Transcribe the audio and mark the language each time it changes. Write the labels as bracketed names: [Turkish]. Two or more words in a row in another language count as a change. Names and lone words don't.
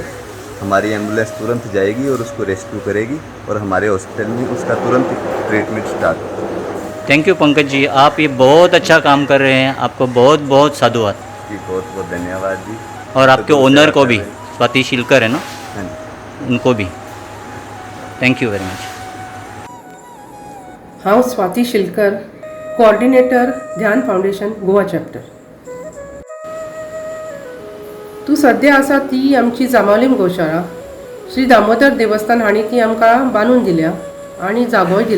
[Hindi] हमारी एम्बुलेंस तुरंत जाएगी और उसको रेस्क्यू करेगी, और हमारे हॉस्पिटल में उसका तुरंत ट्रीटमेंट स्टार्ट होगा। [English] thank you [Hindi] पंकज जी, आप ये बहुत अच्छा काम कर रहे हैं, आपको बहुत बहुत साधुवाद। जी, बहुत बहुत धन्यवाद जी। और आपके तो ओनर को सेवा भी, कर रहे हैं। स्वाति शिलकर है ना, हाँ जी। उनको भी [English] thank you very much. [Konkani] हांव स्वाती शिलकर, कोऑर्डिनेटर ध्यान फाउंडेशन गोवा चॅप्टर। तू सद्या आसा ती आमची जांबावलीम गोशाळा, श्री दामोदर देवस्थान हांणी ती आमकां बांदून दिल्या आनी जागोय दिला।